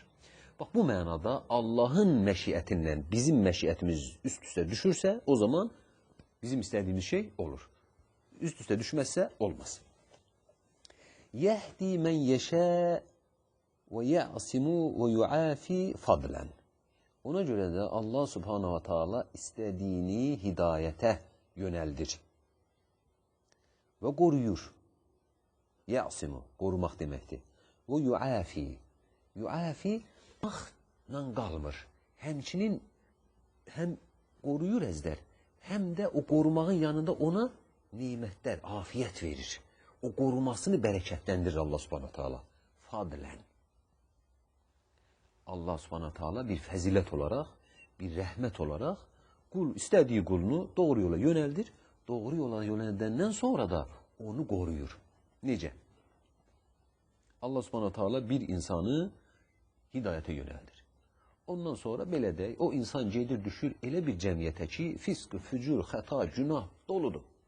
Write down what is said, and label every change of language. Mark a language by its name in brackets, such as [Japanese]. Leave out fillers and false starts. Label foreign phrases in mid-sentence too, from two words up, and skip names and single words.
[Azerbaijani] Bax, bu mənada Allahın məşiyyətindən bizim məşiyyətimiz üst-üstə düşürsə, o zaman bizim istədiyimiz şey olur. Üst-üstə düşməzsə, olmaz. [Arabic] يهدي من يشاء ويعصم ويعافي فضلا. [Azerbaijani] Ona görə də Allah [Arabic] سبحانه وتعالى [Azerbaijani] istədiyini hidayətə yönəldir və qoruyur. Ya'simu, qorumaq deməkdir. Və yuafi. Yuafi, qorumaqla qalmır. Həmçinin həm qoruyur əzdər, həm də o qorumağın yanında ona nemətlər, afiyət verir. O qorumasını bərəkətləndirir Allah [Arabic] سبحانه وتعالى. [Azerbaijani] Fadlən. Allah [Arabic] سبحانه تعالى [Azerbaijani] bir fəzilət olaraq, bir rəhmət olaraq istədiyi qulunu doğru yola yönəldir. Doğru yola yönəldəndən sonra da onu qoruyur. Necə? Allah [Arabic] سبحانه تعالى [Azerbaijani] bir insanı hidayətə yönəldir. Ondan sonra belə deyək, o insan gedir, düşür elə bir cəmiyyətə ki, fisq, fücur, xəta, günah doludur.